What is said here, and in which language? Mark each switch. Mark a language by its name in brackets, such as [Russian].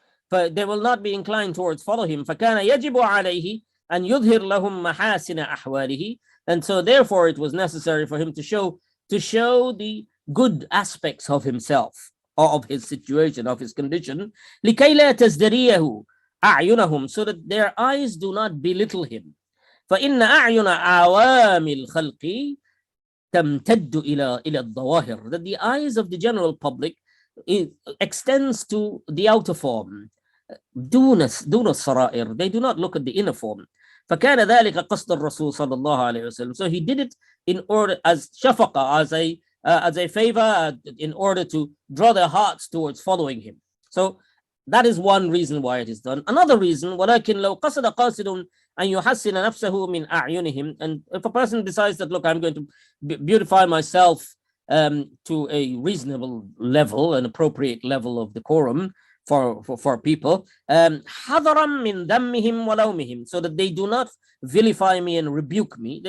[English] They will not be inclined towards follow him. [Arabic] فكان يجب عليه أن يظهر لهم محاسن أحواله, [English] and so therefore it was necessary for him to show the good aspects of himself, of his situation, of his condition, [Arabic] لكي لا تزدريه أعينهم, [English] so that their eyes do not belittle him. [Arabic] فإن أعين عوام الخلق تمتد إلى الظواهر, [English] that the eyes of the general public extends to the outer form. [Arabic] دون السرائر, [English] they do not look at the inner form. [Arabic] فكان ذلك قصد الرسول صلى الله عليه وسلم. [English] So he did it in order, as شفقة, as a favor, in order to draw their hearts towards following him. So that is one reason why it is done. Another reason, [Arabic] ولكن لو قصد قاصد أن يحسن نفسه من أعينهم, [English] and if a person decides that, look, I'm going to beautify myself to a reasonable level, an appropriate level of decorum for people, [Arabic] حذرا من ذمهم ولومهم, [English] so that they do not vilify me and rebuke me.